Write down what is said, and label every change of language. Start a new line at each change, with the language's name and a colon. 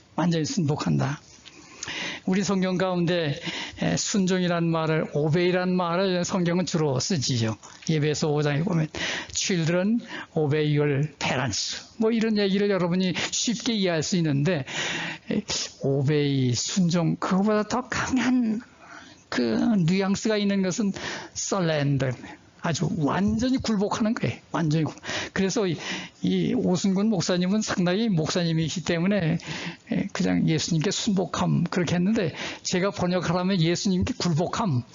Korean: 완전히 순복한다. 우리 성경 가운데 순종이란 말을, 오베이란 말을 성경은 주로 쓰지요. 예배서 5장에 보면
English: Children, obey your parents.
Korean: 뭐 이런 얘기를 여러분이 쉽게 이해할 수 있는데 오베이, 순종, 그거보다 더 강한 그 뉘앙스가 있는 것은 surrender. 아주 완전히 굴복하는 거예요. 완전히. 그래서 이 오순근 목사님은 상당히 목사님이기 때문에 그냥 예수님께 순복함 그렇게 했는데 제가 번역하라면 예수님께 굴복함.